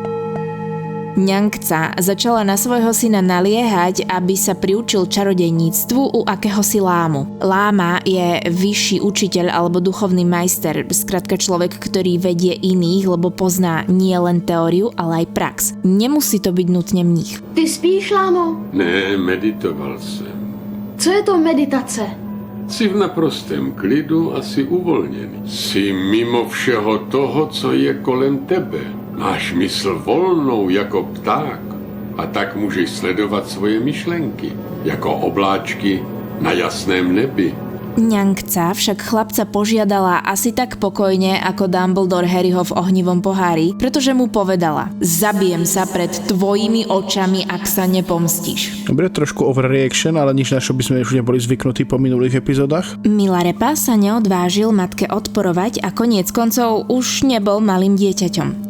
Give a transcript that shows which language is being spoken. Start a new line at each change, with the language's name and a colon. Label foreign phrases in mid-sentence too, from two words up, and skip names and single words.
Slovak: Ňangca začala na svojho syna naliehať, aby sa priučil čarodejníctvu u akéhosi lámu. Láma je vyšší učiteľ alebo duchovný majster, skrátka človek, ktorý vedie iných, lebo pozná nie len teóriu, ale aj prax. Nemusí to byť nutne mních.
Czech: Ty spíš, lámo? Ne, meditoval jsem. Co je to meditace? Jsi v naprostém klidu a jsi uvolněný. Jsi mimo všeho toho, co je kolem tebe. Máš mysl volnou jako pták a tak můžeš sledovat svoje myšlenky, jako obláčky na jasném nebi.
Slovak: Ňangca však chlapca požiadala asi tak pokojne ako Dumbledore Harryho v ohnivom pohári, pretože mu povedala: zabijem sa pred tvojimi očami, ak sa nepomstíš. Dobre, trošku overreaction, ale nič, na čo by sme už neboli zvyknutí po minulých epizódach. Milarepa sa neodvážil matke odporovať a koniec koncov už nebol malým dieťaťom.